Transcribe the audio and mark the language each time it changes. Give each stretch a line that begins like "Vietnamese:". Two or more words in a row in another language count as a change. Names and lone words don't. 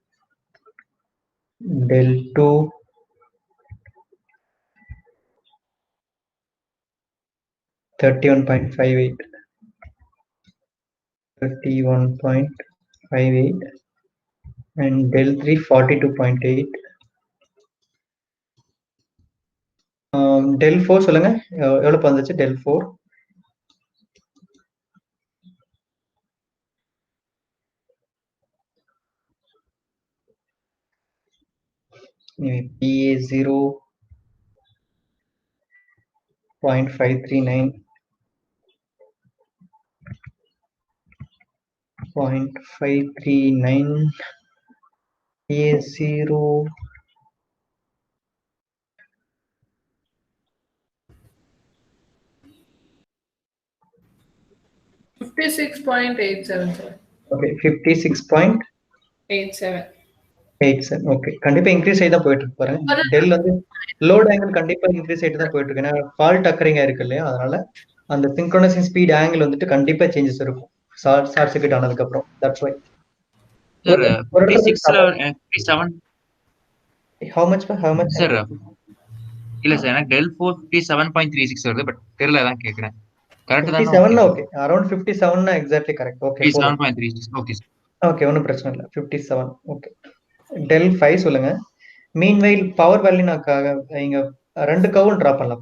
English: del 2 31.58, 31.58 and del 3 42.8.
Tamil: del 4 சொல்லுங்க, எவ்வளவு வந்துச்சு del 4?
English: PA 0.539, 0.539, PA 0 56.87, sir. Okay, 56.87. 87.
Tamil: ஓகே, கண்டிப்பா இன்க்ரீஸ் ஆகி தான் போயிட்டு இருக்கு பாருங்க. டெல் வந்து
English: load angle
Tamil: கண்டிப்பா இன்க்ரீஸ் ஆகிட்டு தான் போயிட்டு இருக்கு. ஏன்னா
English: fault occurring
Tamil: இருக்கு இல்லையா? அதனால அந்த
English: synchronising speed angle
Tamil: வந்துட்டு கண்டிப்பா சேஞ்சஸ் இருக்கும்
English: short circuit
Tamil: ஆனதுக்கு அப்புறம்.
English: that's why.
Tamil: சார் 56ல 57.
English: how much
Tamil: சார் இல்ல சார், எனக்கு del 4 57.36 வருது. பட் தெரியல, அதான் கேக்குறேன். கரெக்ட் தானே?
English: 57 okay, around 57 னா exactly correct. okay, 57.36. okay sir.
Tamil: ஓகே, ஒன்றும் பிரச்சனை இல்லை. 57. ஓகே, del 5 சொல்லுங்க.
English: meanwhile power value
Tamil: நான் இங்க 2
English: count draw
Tamil: பண்ணலாம்.